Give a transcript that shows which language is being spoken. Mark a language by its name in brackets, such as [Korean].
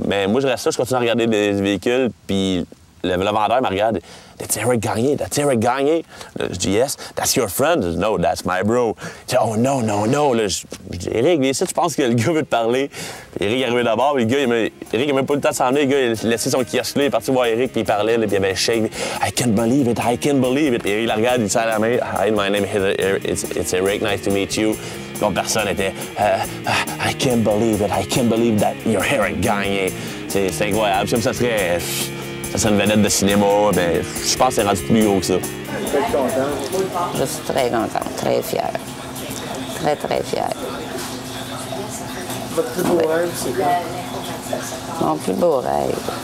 [French] Mais moi, je reste là, je continue à regarder les véhicules, puis le vendeur me regarde. [English] That's Éric Gagné, that's Éric Gagné. [French] Je dis, [English] yes, that's your friend. [French] Je dis, [English] no, that's my bro. [French] Il dit, [English] oh, no. [French] Là, je dis, Éric, viens ici, je pense que le gars veut te parler. Puis Éric est arrivé d'abord, puis Éric n'a même pas le temps de s'en venir. Le gars, il a laissé son kiosque là, il est parti voir Éric, puis il parlait, là, puis il avait shake. [English] I can't believe it, I can't believe it. [French] Puis Éric la regarde, il dit à la main, [English] hi, my name is Éric, nice to meet you. [French] L'autre personne était, [English] I can't believe it, I can't believe that you're Éric Gagné. [French] C'est incroyable. Comme ça serait une vedette de cinéma, mais je pense que c'est rendu plus gros que ça. Je suis très contente, très fière. Très, très fière. Votre plus beau rêve, c'est quoi? Mon plus beau rêve?